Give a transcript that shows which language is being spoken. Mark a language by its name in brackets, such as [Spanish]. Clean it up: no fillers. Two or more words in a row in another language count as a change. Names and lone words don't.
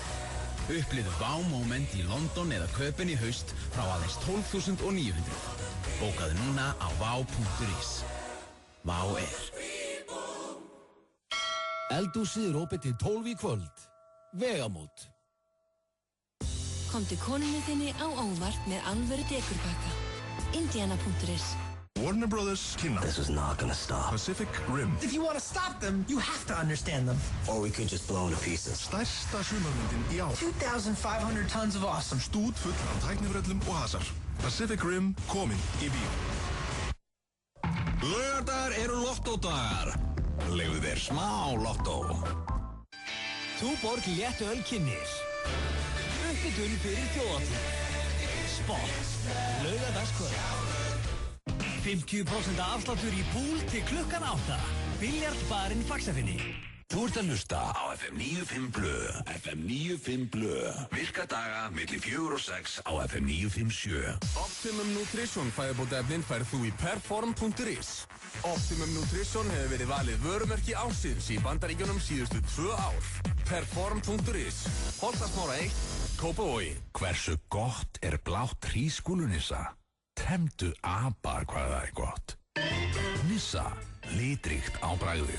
[Icelandic] Upplifðu Wow-moment í London eða Köpen í haust frá aðeins 12.900. Bókaðu núna á wow.is. Wow er. Eldhúsið er opið til 12 í kvöld. Vegamót. Komdu konunni þinni á óvart með alvöru dekurpakka. Indiana.is. Warner Brothers kynna. [English] This is not gonna stop. Pacific Rim. If you want to stop them, you have to understand them. Or we could just blow into pieces. [Icelandic] Stærsta sumarmyndin í ár. [English] 2,500 tons of awesome. [Icelandic] Stút full af tæknifröllum og hasar. Pacific Rim komin í bíó. Laugardagar eru lottódagar. Leifðu þér smá lottó. Túborg léttu öl kynnir. Uppbytun fyrir þjóðhátíð. Sport. Laugardagskvöld. 50% afsláttur í púl til klukkan 8. Biljardbarinn Faxafinni. Þú ert að hlusta á FM 95 Blö. FM 95 Blö. Virka daga milli 4 og 6 á FM 957. Optimum Nutrition fæðubótaefnin færð þú í perform.is. Optimum Nutrition hefur verið valið vörumerki ársins í Bandaríkjunum síðustu 2 ár. Perform.is. Holtasmára 1, Kópavogi. Hversu gott er blátt hrísskúlunissa? Temdu apar hvað það er gott. Nissa, litríkt á bragðið.